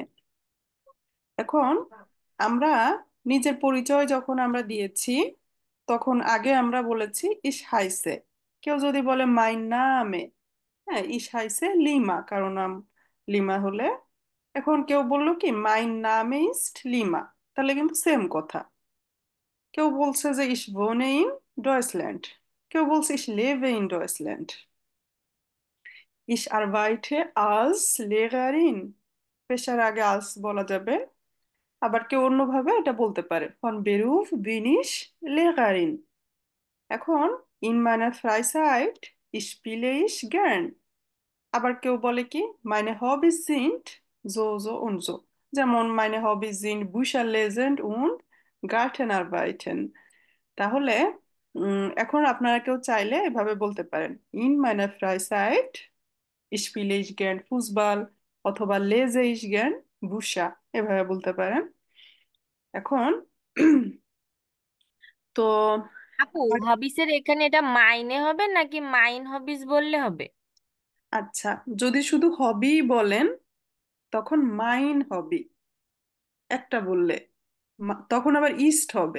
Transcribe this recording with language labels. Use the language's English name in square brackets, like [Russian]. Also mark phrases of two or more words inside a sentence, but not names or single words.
[Bangla] এখন আমরা নিজের পরিচয় যখন আমরা দিয়েছি, তখন আগে আমরা বলেছি [German] ich heiße. [Bangla] কেউ যদি বলে [German] mein Name, [Bangla] হ্যাঁ [German] ich heiße [Bangla] লিমা, কারো নাম লিমা হলে। এখন কেউ বললো কি [German] mein Name ist Lima, [Bangla] তাহলে কিন্তু সেম কথা। কেউ বলছে যে [German] ich wohne in Deutschland, [Bangla] কেউ বলছে [German] ich lebe in Deutschland, ich arbeite als Lehrerin, [Bangla] পেশার আগে als বলা যাবে। আবার কেউ অন্যভাবে এটা বলতে পারে, [German] von Beruf bin ich Lehrerin। এখন in meiner Freizeit spiele ich gern। [Bangla] আবার কেউ বলে কি [German] meine Hobbys sind so so und so, যেমন meine Hobbys sind Bücher lesen und Gartenarbeiten। [Bangla] তাহলে এখন আপনারা কেউ চাইলে এভাবে বলতে পারেন, [German] in meiner Freizeit spiele ich gern Fußball, অথবা lese ich gern Bücher, [Bangla] এভাবে বলতে পারেন। এখন তো আপু, হবিসের এখানে এটা মাইনে হবে নাকি [German] mein Hobbys [Bangla] বললে হবে? আচ্ছা, যদি শুধু হবি বলেন তখন [German] mein Hobby [Bangla] একটা বললে, তখন আবার ইস্ট হবে।